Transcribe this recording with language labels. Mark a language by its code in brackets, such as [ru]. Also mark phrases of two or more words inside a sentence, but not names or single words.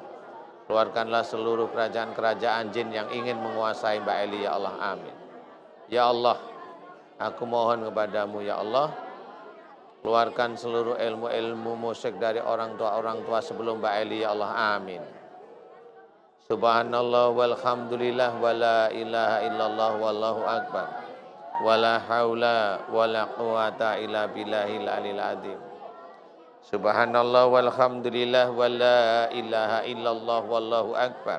[id] Keluarkanlah seluruh kerajaan-kerajaan jin yang ingin menguasai Mbak Eli [ar] يا الله. [id] Amin. [ar] يا الله, [id] aku mohon kepadamu [ar] يا الله, [id] keluarkan seluruh ilmu-ilmu musyrik dari orang tua sebelum Mbak Eli ya Allah. Amin. [ar] سبحان الله والحمد لله ولا إله إلا الله والله أكبر. ولا حول ولا قوة إلا بالله العلي العظيم. سبحان الله والحمد لله ولا إله إلا الله والله أكبر.